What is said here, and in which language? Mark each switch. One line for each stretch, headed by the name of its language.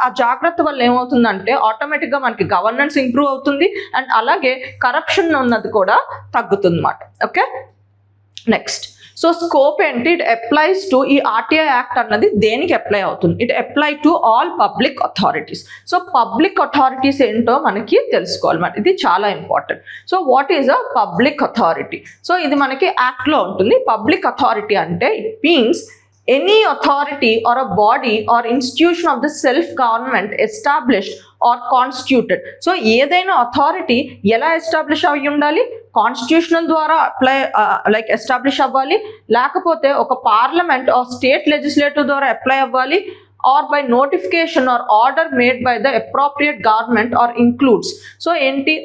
Telugu: ఆ జాగ్రత్త వల్ల ఏమవుతుందంటే ఆటోమేటిక్ గా మనకి గవర్నెన్స్ ఇంప్రూవ్ అవుతుంది, అండ్ అలాగే కరప్షన్ ఉన్నది కూడా తగ్గుతుంది అన్నమాట. ఓకే. నెక్స్ట్, సో స్కోప్ ఏంటి?
English: it applies to,
Telugu: ఈ ఆర్టీఐ యాక్ట్ అన్నది దేనికి అప్లై అవుతుంది?
English: It apply to all public authorities.
Telugu: So public authorities ఏంటో మనకి తెలుసుకోవాలి మరి, ఇది చాలా important. So
English: What is a public authority?
Telugu: So ఇది మనకి యాక్ట్లో ఉంటుంది. పబ్లిక్ అథారిటీ అంటే
English: It means any authority or a body or institution of the self-government established or constituted.
Telugu: So ఏదైనా అథారిటీ ఎలా ఎస్టాబ్లిష్ అయ్యి ఉండాలి? కాన్స్టిట్యూషనల్ ద్వారా లైక్ ఎస్టాబ్లిష్ అవ్వాలి, లేకపోతే ఒక పార్లమెంట్ ఆర్ స్టేట్ లెజిస్లేటివ్ ద్వారా అప్లై అవ్వాలి,
English: or by notification or order made by the appropriate government or includes.
Telugu: So ఏంటి?